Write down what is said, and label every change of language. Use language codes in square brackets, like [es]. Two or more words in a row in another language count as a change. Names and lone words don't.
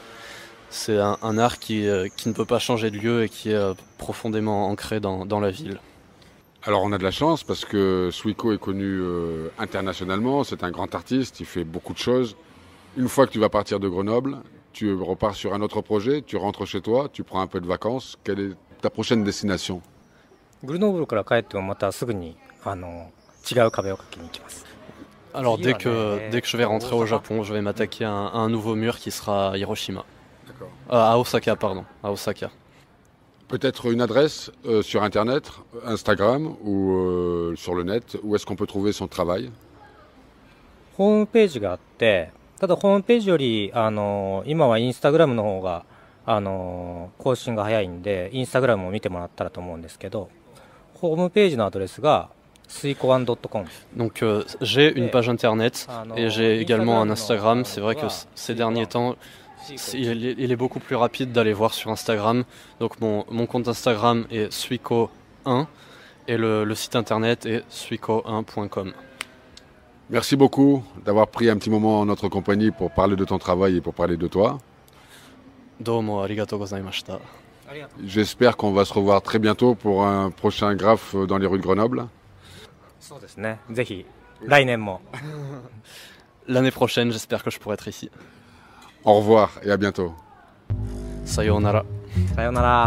[fr] C'est un art qui ne peut pas changer de lieu et qui est profondément ancré dans la ville. Alors on a de la chance parce que Suiko est connu internationalement, c'est un grand artiste, il fait beaucoup de choses. Une fois que tu vas partir de Grenoble, tu repars sur un autre projet, tu rentres chez toi, tu prends un peu de vacances. Quelle est ta prochaine destination? [ja] グルノーブルから帰ってもまたすぐに違う壁を描きに行きます。 [fr] Alors dès que je vais rentrer au Japon, je vais m'attaquer à un nouveau mur qui sera à Hiroshima. À Osaka, pardon. À Osaka. Peut-être une adresse sur Internet, Instagram ou sur le net, où est-ce qu'on peut trouver son travail? [ja] ホームページがあって、ただホームページより今はインスタグラムの方が更新が早いんで、インスタグラムを見てもらったらと思うんですけど、ホームページのアドレスが suikoan.com. [fr] Donc j'ai une page internet et j'ai également un Instagram. C'est vrai que ces derniers temps, il est beaucoup plus rapide d'aller voir sur Instagram. Donc mon compte Instagram est suiko1 et le site internet est suiko1.com. Merci beaucoup d'avoir pris un petit moment en notre compagnie pour parler de ton travail et pour parler de toi. [ja] どうもありがとうございました. [fr] J'espère qu'on va se revoir très bientôt pour un prochain graphe dans les rues de Grenoble. L'année prochaine, j'espère que je pourrai être ici. Au revoir et à bientôt. Sayonara. Sayonara.